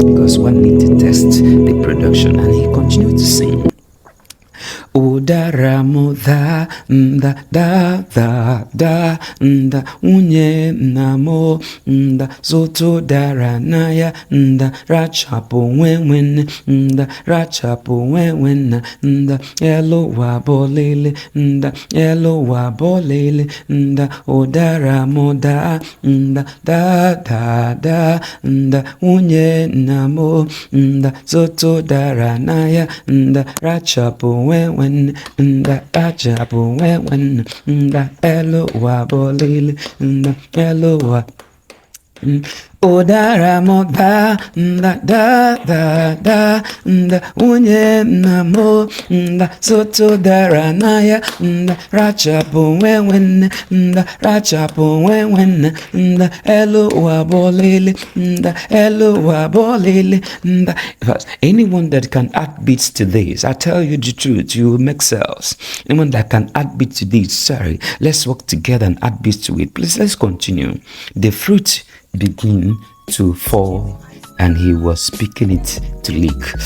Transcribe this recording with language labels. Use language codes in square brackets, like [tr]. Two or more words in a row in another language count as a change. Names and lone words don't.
[en] because one need to test the production. And he continued to sing. Udara da da da da da unye namo da zoto dara naya da rachapo wen da rachapo wen da yellow wabolele da yellow wabolele da udara moda da da da da unye namo da zoto dara naya da rachapo wen nda ajabu when nda elo wa bolile nda elo wa Odara moda da da da da da unye namo da soto dara naya da rachapo wen da rachapo wen da elo wa bolele da elo wa bolele da. Anyone that can add beats to this, I tell you the truth, you will make sales. Anyone that can add beats to this, sorry, let's work together and add beats to it. Please, let's continue. The fruit begin to fall, and he was picking it to leak.